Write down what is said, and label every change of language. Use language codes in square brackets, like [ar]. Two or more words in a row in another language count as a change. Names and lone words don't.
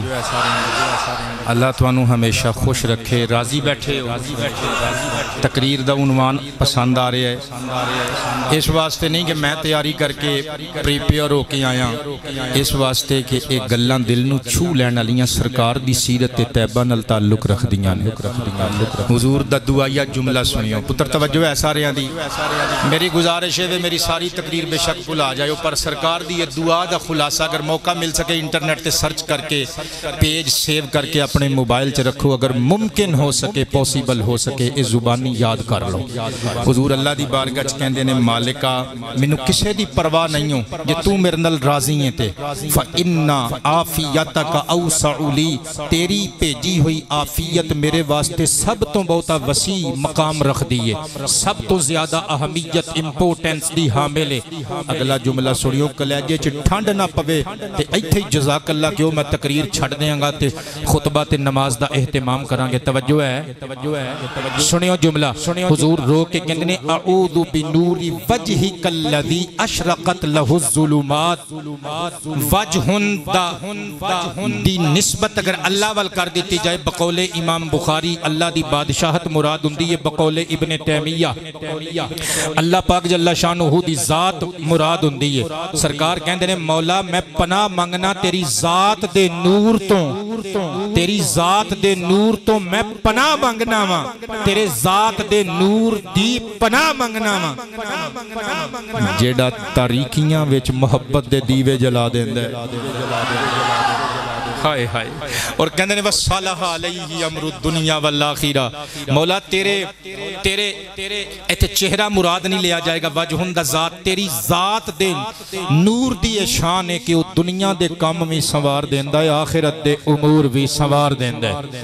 [pa] اللہ توانو ہمیشہ خوش رکھے. راضی بیٹھے تقریر دا عنوان پسند آ رہے ہے اس واسطے نہیں کہ میں تیاری کر کے پریپیئر ہو کے آیا, اس واسطے کہ ایک گلاں دل نو چھو لین والیاں سرکار دی سیرت طیبہ نال تعلق رکھ دیاں نے. حضور دا دعائیا جملہ سنیو پتر. توجہ ہے سارے دی. میری گزارش ہے میری ساری تقریر بے شک بھلا جائے, پر سرکار دی دعا دا خلاصہ اگر موقع مل سکے انٹرنیٹ تے سرچ کر کے [en] page save [pa] کر کے اپنے موبائل چ رکھو, اگر ممکن ہو سکے پوسیبل ہو سکے اس زبانی یاد کر لو. حضور اللہ دی بارگاہ چ کہندے نے مالکا مینوں کسے دی پرواہ نہیں ہو جے تو میرے نال راضی ہے تے [ar] فإن عافیتک اوسع لی, [pa] تیری بھیجی ہوئی عافیت میرے واسطے سب تو بہتا وسیع مقام رکھ دیئے, سب تو زیادہ اہمیت امپورٹنس دی حامل ہے. اگلا جملہ سنیو کلیجے چ ٹھنڈ نہ پوے تے ایتھے جزاک انشاءاللہ کیوں میں تقریر چھڑ دیاں گا تے خطبہ تے نماز دا اہتمام کریں گے. توجہ ہے سنیو جملہ. حضور رو کے کہندے نے [ar] اعوذ بنور وجہک الذی اشرقت لہ الظلمات. [pa] وجہ دی نسبت اگر اللہ وال کر دیتی جائے بقول امام بخاری اللہ دی بادشاہت مراد ہوندی ہے, بقول ابن تیمیہ اللہ پاک [ar] جل شانہ [pa] دی ذات مراد ہوندی ہے. سرکار کہندے نے مولا میں پناہ منگنا تیری ذات دے نور تو, تیری ذات دے نور تو میں پناہ منگنا وا, تیرے ذات دے نور دی پناہ منگنا وا. جیڑا تاریکیاں وچ محبت دے دیوے جلا دیندا ہے. ہائے ہائے. اور کہندے نے [ar] وصالح علیہ امر الدنیا والآخرہ. [pa] مولا تیرے ایتھے چہرہ مراد نہیں لیا جائے گا, وجہن دا ذات, تیری ذات دے نور دی شان ہے کہ وہ دنیا دے کام بھی سنوار دیندا ہے, آخرت دے امور بھی سنوار دیندا ہے.